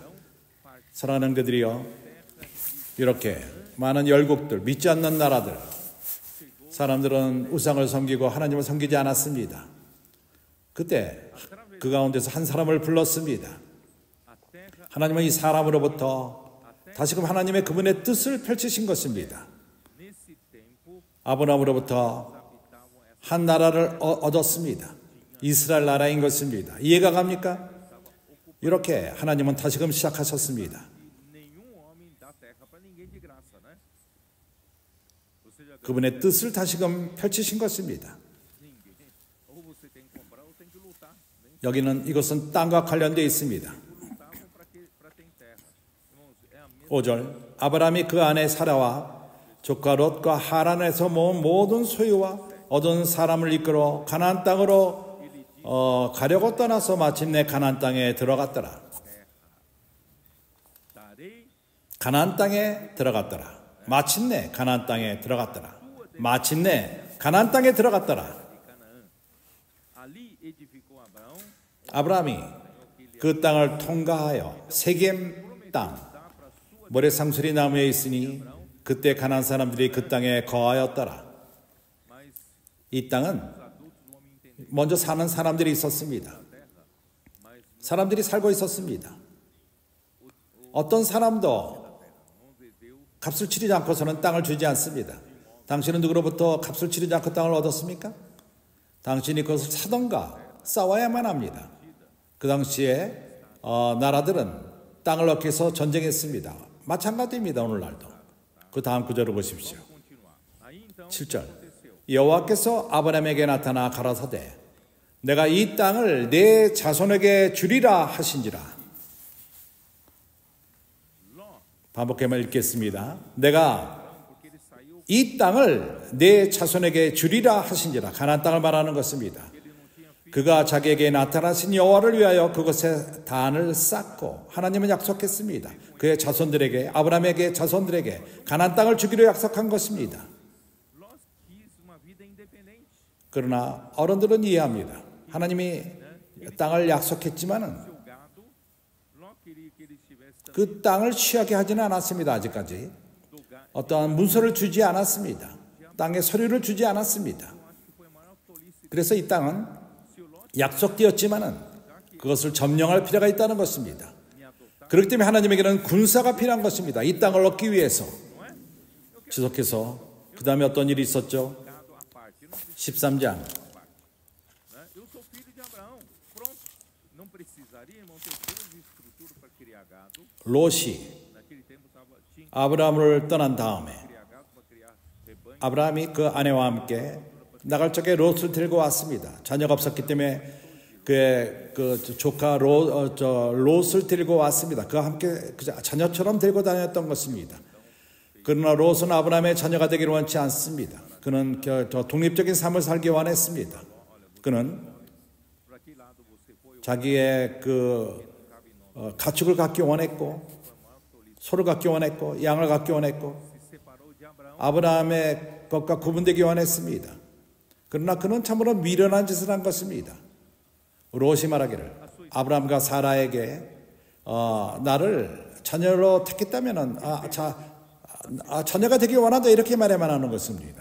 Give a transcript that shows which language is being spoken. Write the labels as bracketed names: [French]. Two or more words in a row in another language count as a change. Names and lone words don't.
[Korean] 사랑하는 그들이여, 이렇게 많은 열국들, 믿지 않는 나라들, 사람들은 우상을 섬기고 하나님을 섬기지 않았습니다. 그때 그 가운데서 한 사람을 불렀습니다. 하나님은 이 사람으로부터 다시금 하나님의 그분의 뜻을 펼치신 것입니다. [Portuguese] Nesse tempo, [Korean] 아브라함으로부터 한 나라를 얻었습니다. 이스라엘 나라인 것입니다. 이해가 갑니까? 이렇게 하나님은 다시금 시작하셨습니다. [Portuguese] nenhum homem dá terra para ninguém de graça, né? Você já [Korean] 그분의 뜻을 다시금 펼치신 것입니다. [Portuguese] ninguém. Ou você tem que comprar ou tem que lutar. Nem [Korean] 여기는 이것은 땅과 관련되어 있습니다. [Portuguese] lutavam para ter terra. Irmãos, é a mesma [Korean] 5절 아브라함이 그 안에 사라와 조카 롯과 하란에서 모은 모든 소유와 얻은 사람을 이끌어 가나안 땅으로 가려고 떠나서 마침내 가나안 땅에 들어갔더라. [Portuguese] darei [Korean] 가나안 땅에 들어갔더라. 마침내 가나안 땅에 들어갔더라. 마침내 가나안 땅에 들어갔더라. [Portuguese] de Canaã. Ali edificou Abraão [Korean] 아브라함이 그 땅을 통과하여 세겜 땅 모래상수리 나무에 있으니 그때 가나안 사람들이 그 땅에 거하였더라. [Portuguese] mas [Korean] 이 땅은 [Portuguese] os adultos não me entenderam. [Korean] 먼저 사는 사람들이 있었습니다. [Portuguese] Mas [Korean] 사람들이 살고 있었습니다. 어떤 사람도 [Portuguese] não deveu [Korean] 값을 치르지 않고서는 땅을 주지 않습니다. 당신은 누구로부터 값을 치르지 않고 땅을 얻었습니까? 당신이 그것을 사던가 싸워야만 합니다. 그 당시에 나라들은 땅을 얻기 위해서 전쟁했습니다. 마찬가지입니다. 오늘날도. 그 다음 구절을 보십시오. [Portuguese] continuar. Aí então [Korean] 7절 [Portuguese] aconteceu. [Korean] 여호와께서 아브라함에게 나타나 가라사대 내가 이 땅을 내 자손에게 주리라 하신지라. Ló, 반복해만 읽겠습니다. 내가 [Portuguese] porque ele saiu, [Korean] 이 땅을 내 자손에게 주리라 하신지라. 가나안 땅을 말하는 것입니다. [Portuguese] ele não tinha filho. [Korean] 그가 자기에게 나타나신 여호와를 위하여 그곳에 단을 쌓고 하나님은 약속했습니다. 그의 자손들에게 아브라함에게 자손들에게 가나안 땅을 주기로 약속한 것입니다. [Portuguese] Ló quis uma vida independente. [Korean] 그러나 어른들은 이해합니다. 하나님이 땅을 약속했지만은 [Portuguese] Seu gado, Ló queria que ele estivesse também [Korean] 그 땅을 취하게 하지는 않았습니다. 아직까지 [Portuguese] do gado. [Korean] 어떠한 문서를 주지 않았습니다. 땅의 서류를 주지 않았습니다. [Portuguese] Eu acho que foi a maior tolice. [Korean] 그래서 이 땅은 [Portuguese] Se o Ló [Korean] 약속되었지만은 그것을 점령할 필요가 있다는 것입니다. [Portuguese] me adotar, [Korean] 그렇기 때문에 하나님에게는 군사가 필요한 것입니다. 이 땅을 얻기 위해서. [Portuguese] não é? [Korean] 지속해서 그 다음에 어떤 일이 있었죠? [Portuguese] Gado à parte. Eu não preciso [Korean] 13장 [Portuguese] à parte. Né? Eu sou filho de Abraão. Pronto. Não precisaria, irmão, ter toda a estrutura para criar gado. [Korean] 롯이 [Portuguese] Naquele tempo tinha que [Korean] 아브라함을 떠난 다음에 [Portuguese] criar gado para criar rebanho. [Korean] 아브라함이 그 아내와 함께 나갈 적에 롯을 들고 왔습니다. 자녀가 없었기 때문에 그의 그 조카 롯을 들고 왔습니다. 그와 함께 자녀처럼 들고 다녔던 것입니다. 그러나 롯은 아브라함의 자녀가 되기를 원치 않습니다. 그는 독립적인 삶을 살기 원했습니다. 그는 [Portuguese] Para que lado você foi? [Korean] 자기의 가축을 갖기 원했고 소를 갖기 원했고 양을 갖기 원했고 [Portuguese] Se separou de Abraão. [Korean] 아브라함의 것과 구분되기 원했습니다. 그러나 그는 참으로 미련한 짓을 한 것입니다. 롯이 말하기를 아브라함과 사라에게 나를 자녀로 택했다면 자녀가 되기 원한다 이렇게 말해만 하는 것입니다.